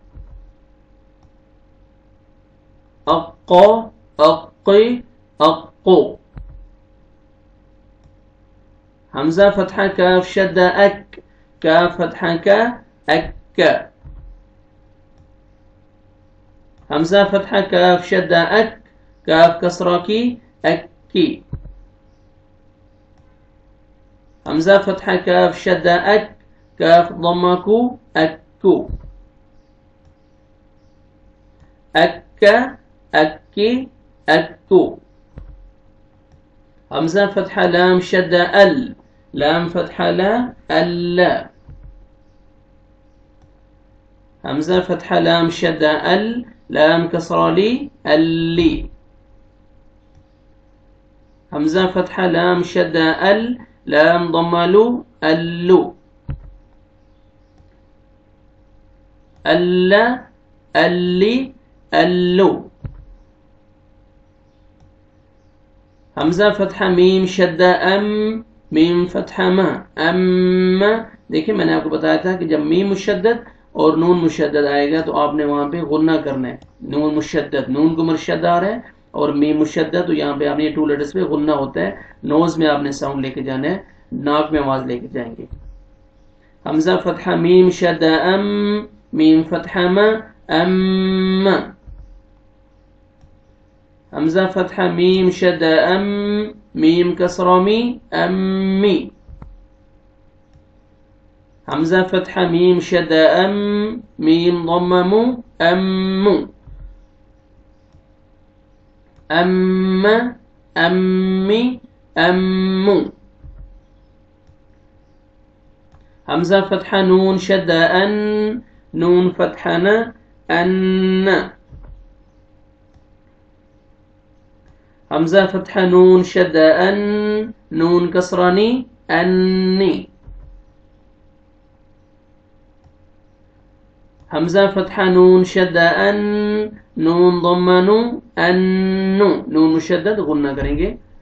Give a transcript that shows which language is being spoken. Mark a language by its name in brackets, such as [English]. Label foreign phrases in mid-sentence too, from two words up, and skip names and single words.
[Urdu] اقا اقی اقو حمزہ فتحہ کاف شد اک کاف فتحہ کا اک حمزہ فتحہ کاف شد اک کاف کسرہ کی اکی حمزہ فتحہ کاف شد اک کاف ضم کو اکو اک اکی اکو حمزہ فتحہ لام شد ال لام فتحہ لا الا حمزہ فتحہ لام شد ال لام کسرہ لی اللی حمزہ فتحہ لام شد ال لام ضم لو اللو الا اللی اللو حمزہ فتحہ میم شد ام میم فتحہ ما ام دیکھیں میں نے آپ کو بتایا تھا کہ جب میم مشدد اور نون مشدد آئے گا تو آپ نے وہاں پہ غنہ کرنا ہے. نون مشدد نون کو مرشد آ رہا ہے اور میم مشدد تو یہاں پہ آپ نے 2 لیٹرز پہ غنہ ہوتا ہے. نوز میں آپ نے ساؤنڈ لے کے جانا ہے، ناک میں آواز لے کے جائیں گے. حمزہ فتحہ میم شد ام میم فتحہ ما ام حمزہ فتحہ میم شد ام میم کسرہ می امی حمزہ فتحہ میم شد ام میم ضم مو امو ام امی امو حمزہ فتحہ نون شد ان نون فتحہ نا ان حمزہ فتحہ نون شد ان نون کسرانی انی حمزہ فتحہ نون شد ان نون ضم نو انو نون مشدد غنہ کریں گے.